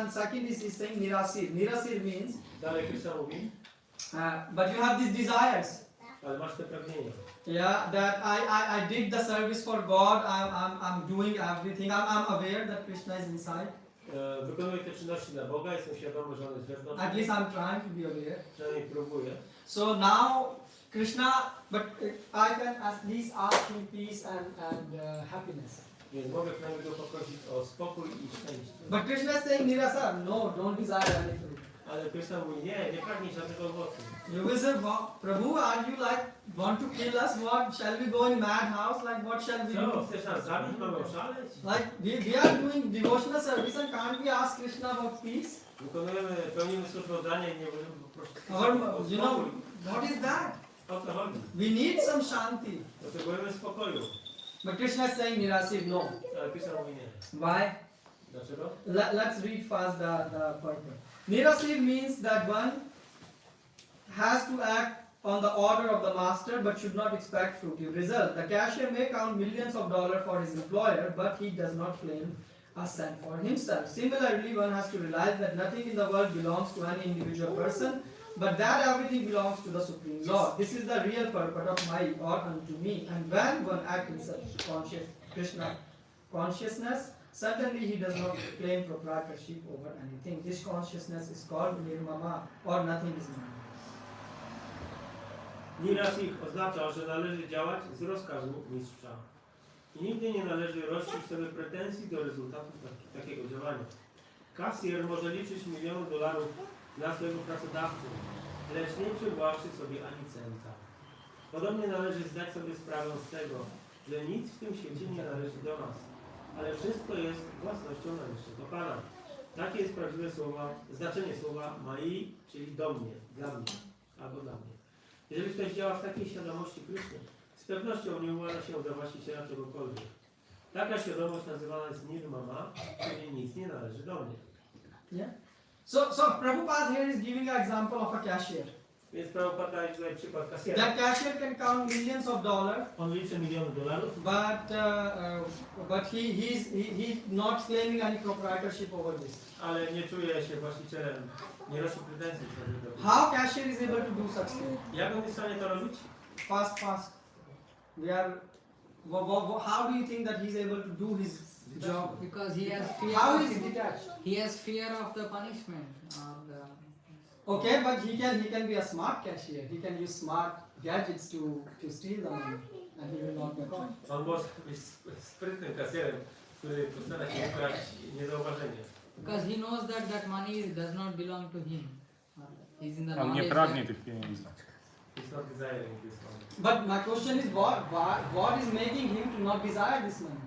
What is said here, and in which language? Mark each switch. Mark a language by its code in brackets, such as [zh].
[en] And second is he's saying nirasir. Nirasir means [pl] Dalej Krishna mówi, [en] but you have these desires. [pl] ale masz te pragnienia. [en] Yeah, that I did the service for God. I'm doing everything. I'm aware that Krishna is inside. [pl] Wykonuję te czynności dla Boga, jestem świadomy, że On jest wewnątrz. [en] At least I'm trying to be aware. [pl] Przynajmniej próbuję. [en] So now Krishna, but I can at least ask him peace and happiness. [pl] Więc mogę przynajmniej go poprosić o spokój i szczęście. [en] But Krishna is saying nirasa, no, don't desire anything. [pl] Ale Krishna mówi, nie pragnij żadnego owocu. [en] You will say, Prabhu, are you like want to kill us? What shall we go in madhouse? Like what shall we [pl] Co, [en] do? [pl] chcesz nas zabić? Mamy oszaleć? [en] Like we are doing devotional service and can't we ask Krishna about peace? [pl] Pełnimy służbę oddania i nie możemy poprosić [en] Or, [pl] o [en] you know, [pl] spokój. [en] what is that? [pl] O co chodzi? [en] We need some shanti. [pl] Potrzebujemy spokoju. [en] But Krishna is saying nirasir, no. [pl] Ale Krishna mówi nie. [en] Why? [pl] Dlaczego? [en] Let's read fast the purport. Nirasir means that one has to act on the order of the master but should not expect fruitive result. The cashier may count millions of dollars for his employer, but he does not claim a cent for himself. Similarly, one has to realize that nothing in the world belongs to any individual person, but that everything belongs to the Supreme Lord. This is the real purport of my or unto me. And when one acts in such Krishna consciousness, certainly he does not claim proprietorship over anything. This consciousness is called nirmama, or nothing is mine. [pl] Nirasik oznacza, że należy działać z rozkazu mistrza. I nigdy nie należy rościć sobie pretensji do rezultatów takiego działania. Kasjer może liczyć miliony dolarów dla swojego pracodawcy, lecz nie przywłaszczy sobie ani centa. Podobnie należy zdać sobie sprawę z tego, że nic w tym świecie nie należy do nas, ale wszystko jest własnością najwyższego Pana. Takie jest prawdziwe znaczenie słowa mai, czyli do mnie, dla mnie, albo dla mnie. Jeżeli ktoś działa w takiej świadomości Kryszny, z pewnością nie uważa się za właściciela czegokolwiek. Taka świadomość nazywana jest nirmama, czyli nic nie należy do mnie. [en] Yeah. So Prabhupada here is giving an example of a cashier. [pl] Więc Prabhupada daje tutaj przykład kasiera. [en] That cashier can count millions of dollars, [pl] On liczy miliony dolarów, [en] but he's not claiming any proprietorship over this. [pl] ale nie czuje się właścicielem, nie rości pretensji do tego. [en] How cashier is able to do such thing? [pl] Jak on jest w stanie to robić? [en] Fast. We are. How do you think that he's able to do his job? Because he has fear. How is he detached? He has fear of the punishment. Or the, Okay, but he can be a smart cashier. He can use smart gadgets to steal the money, and he will not be caught. [pl] On może być sprytnym kasjerem, który postara się wybrać niezauważenie. [en] because he knows that that money does not belong to him. He's in the [pl] On nie [en] knowledge [pl] pragnie [en] that- [pl] tych pieniędzy. [en] He's not desiring this money. But my question is, what is making him to not desire this money?